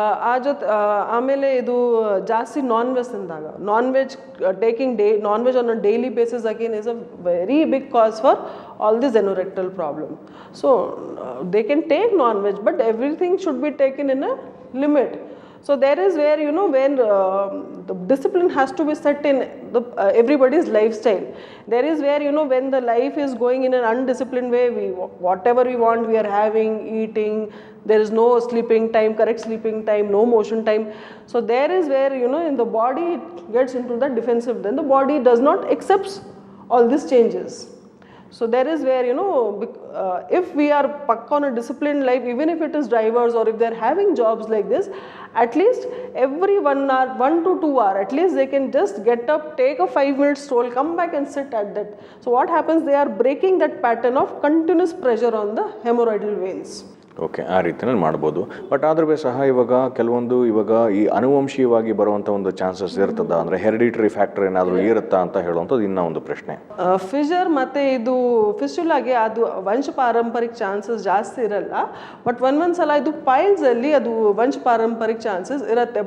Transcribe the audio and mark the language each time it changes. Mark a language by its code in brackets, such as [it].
[kn] ಆ ಜೊತೆ ಆಮೇಲೆ ಇದು ಜಾಸ್ತಿ ನಾನ್ ವೆಜ್ ತಿಂದಾಗ, [en] Non veg on a daily basis again is a very big cause for all this anorectal problem. So they can take non veg but everything should be taken in a limit. So there is where, you know, when the discipline has to be set in everybody's lifestyle. There is where, you know, when the life is going in an undisciplined way, whatever we want we are having, eating, there is no sleeping time, correct sleeping time, no motion time. So there is where, you know, in the body it gets into the defensive, then the body does not accept all these changes. So there is where, you know, if we are stuck on a disciplined life, even if it is drivers or if they are having jobs like this, at least every 1 hour, 1 to 2 hours, at least they can just get up, take a 5-minute stroll, come back and sit at that. So what happens, they are breaking that pattern of continuous pressure on the hemorrhoidal veins. [kn] Okay, ಆ ರೀತಿಯಲ್ಲಿ ಮಾಡ್ಬೋದು. But ಆದ್ರೂ ಸಹ ಇವಾಗ ಕೆಲವೊಂದು ಈ ಅನುವಂಶೀಯವಾಗಿ ಬರುವಂಥ ಒಂದು ಚಾನ್ಸಸ್ ಇರ್ತದ, ಅಂದರೆ ಹೆರಿಡಿಟರಿ ಫ್ಯಾಕ್ಟರ್ ಏನಾದರೂ ಇರುತ್ತಾ ಅಂತ ಹೇಳುವಂಥದ್ದು ಇನ್ನೂ ಒಂದು ಪ್ರಶ್ನೆ. ಫಿಶರ್ ಮತ್ತು ಇದು ಫಿಸ್ಟುಲಾಗೆ ಅದು ವಂಶ ಪಾರಂಪರಿಕ ಚಾನ್ಸಸ್ ಜಾಸ್ತಿ ಇರಲ್ಲ. ಬಟ್ ಒಂದೊಂದ್ಸಲ ಇದು ಪೈಲ್ಸಲ್ಲಿ ಅದು ವಂಶ ಪಾರಂಪರಿಕ ಚಾನ್ಸಸ್ ಇರುತ್ತೆ.